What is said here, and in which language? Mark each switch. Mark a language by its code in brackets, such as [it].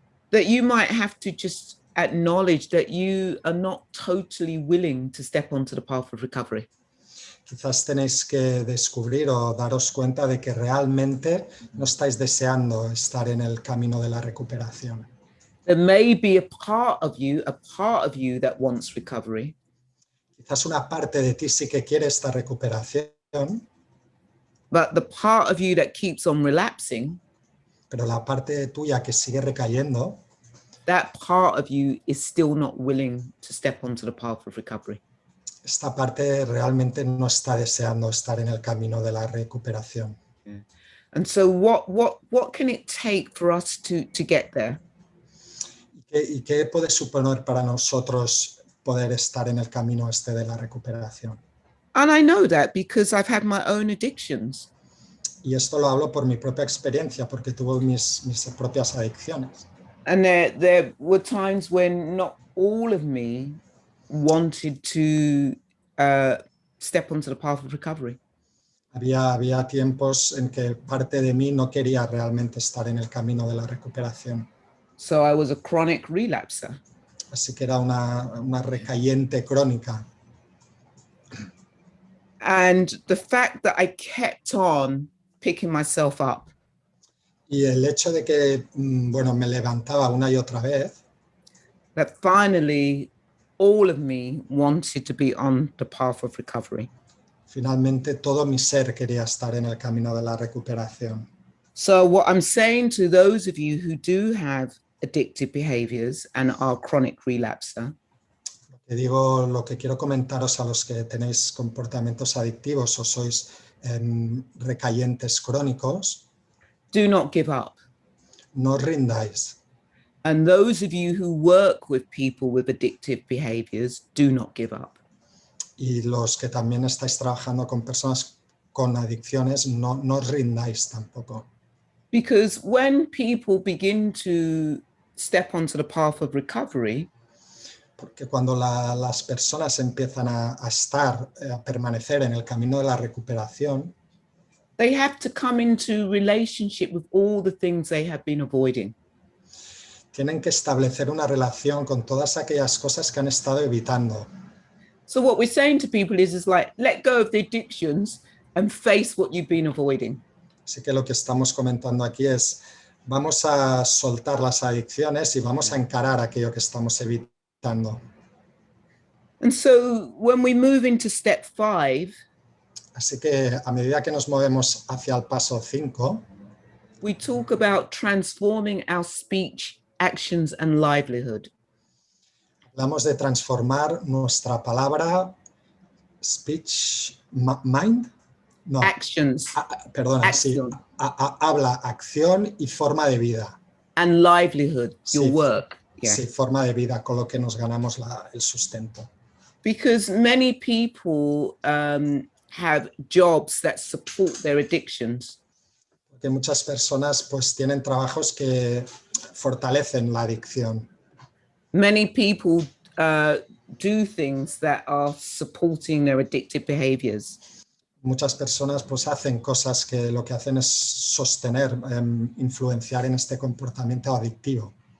[en] that you might have to just acknowledge that you are not totally willing to step onto the path of recovery. [es] quizás tenéis que descubrir o daros cuenta de que realmente no estáis deseando estar en el camino de la recuperación. [en] There may be a part of you that wants recovery, [es] Quizás una parte de ti sí que quiere esta recuperación, [en] but the part of you that keeps on relapsing, [es] pero la parte tuya que sigue recayendo, [en] that part of you is still not willing to step onto the path of recovery. [es] esta parte realmente no está deseando estar en el camino de la recuperación. [en] Yeah. And so what can it take for us to get there? [es] ¿Y qué puede suponer para nosotros poder estar en el camino este de la recuperación? [en] And I know that because I've had my own addictions. [es] Y esto lo hablo por mi propia experiencia, porque tuve mis propias adicciones. [en] And there were times when not all of me wanted to step onto the path of recovery. [es] Había tiempos en que parte de mí no quería realmente estar en el camino de la recuperación. [en] So I was a chronic relapser. [es] Así que era una recayente crónica. [en] And the fact that I kept on picking myself up, [es] Y el hecho de que, bueno, me levantaba una y otra vez, [en] that finally all of me wanted to be on the path of recovery. [es] finalmente todo mi ser quería estar en el camino de la recuperación. [en] So what I'm saying to those of you who do have addictive behaviors and are chronic relapser, [es] Lo que quiero comentaros a los que tenéis comportamientos adictivos o sois recayentes crónicos, [en] do not give up. [es] no os rindáis. [en] And those of you who work with people with addictive behaviors, do not give up. [es] Y los que también estáis trabajando con personas con adicciones, no os rindáis tampoco. [en] Because when people begin to step onto the path of recovery, [es] Porque cuando las personas empiezan a permanecer en el camino de la recuperación, [en] they have to come into relationship with all the things they have been avoiding. [es] tienen que establecer una relación con todas aquellas cosas que han estado evitando. [en] So what we're saying to people is like, let go of the addictions and face what you've been avoiding. [es] Así que lo que estamos comentando aquí es, vamos a soltar las adicciones y vamos a encarar aquello que estamos evitando. [en] And so when we move into step 5, [es] Así que a medida que nos movemos hacia el paso 5, [en] we talk about transforming our speech, actions, and livelihood. [es] hablamos de transformar nuestra palabra, [en] speech, mind, [es] no, [en] Actions [es] perdona, sí, [en] Action. [es] habla, acción y forma de vida. [en] and livelihood, your [es] Sí, [en] work. Yeah. [es] Sí, forma de vida con lo que nos ganamos el sustento. [en] Because many people have jobs that support their addictions. [es] Porque muchas personas pues tienen trabajos que fortalecen la adicción. [en] Many people do things that are supporting their addictive behaviors. [es] Muchas personas pues hacen cosas que lo que hacen es sostener, influenciar en este comportamiento adictivo.